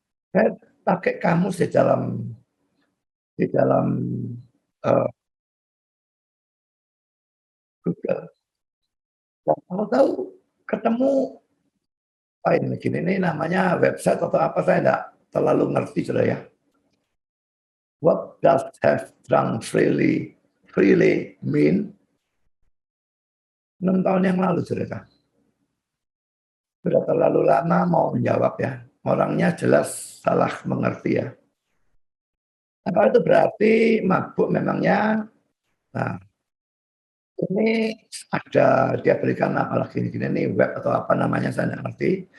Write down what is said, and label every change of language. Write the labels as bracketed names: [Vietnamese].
[Indonesian] Saya pakai kamus di dalam Google. Dan kamu tahu ketemu ini namanya website atau apa saya enggak terlalu ngerti saudara ya. [English] What does have drunk freely mean? [Indonesian] 6 tahun yang lalu saudara. Sudah terlalu lama mau menjawab ya. Orangnya jelas salah mengerti ya. Apa itu berarti mabuk memangnya? Nah, ini ada dia berikan apalagi ini web atau apa namanya saya tidak ngerti.